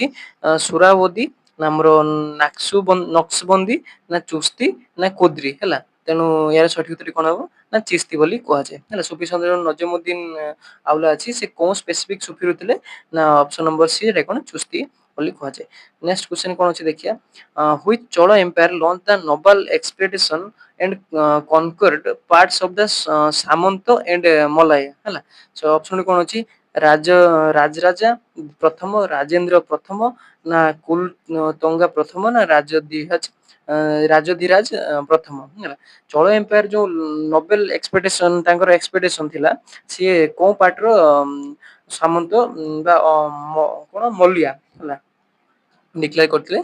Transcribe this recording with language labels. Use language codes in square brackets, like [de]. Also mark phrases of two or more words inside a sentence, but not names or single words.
[or] ସୁରାବଦୀ, ନା ଆମର ନକ୍ସବନ୍ଦୀ, ନା ଚୁସ୍ତି, ନା କୋଦ୍ରି। ହେଲା, ତେଣୁ ଏହାର ସଠିକ ଉତ୍ତର କଣ ହବ? ନା ଚିସ୍ତି ବୋଲି କୁହାଯାଏ। ହେଲା, ସୁଫି ସନ୍ଥ ନଜିମୁଦ୍ଦିନ ଆଉଲା ଅଛି, ସେ କୋଉ ସ୍ପେସିଫିକ ସୁଫିରୁ ଥିଲେ? ନା ଅପସନ ନମ୍ବର ସି, ଏଟା କଣ? ଚୁସ୍ତି ବୋଲି କୁହାଯାଏ। [en] next question [or] କଣ ଅଛି ଦେଖିବା। [en] which Chola empire launched the naval expedition and conquered parts of the ସାମନ୍ତ and ମଲାୟ? [or] ହେଲା, [en] so option [or] କଣ ଅଛି? ରାଜରାଜା ପ୍ରଥମ, ରାଜେନ୍ଦ୍ର ପ୍ରଥମ, ନା କୁଲ ତଙ୍ଗା ପ୍ରଥମ, ନା ରାଜଧିରାଜ ପ୍ରଥମ। ହେଲା, ଚୋଳ ଏମ୍ପାୟାର ଯୋଉ [en] naval expedition [or] ତାଙ୍କର ଏକ୍ସପେଡିସନ ଥିଲା, ସିଏ କୋଉ ପାର୍ଟର ସାମନ୍ତ ବା କଣ ମଲିଆ, ହେଲା, ଡିକ୍ଲେୟାର କରିଥିଲେ?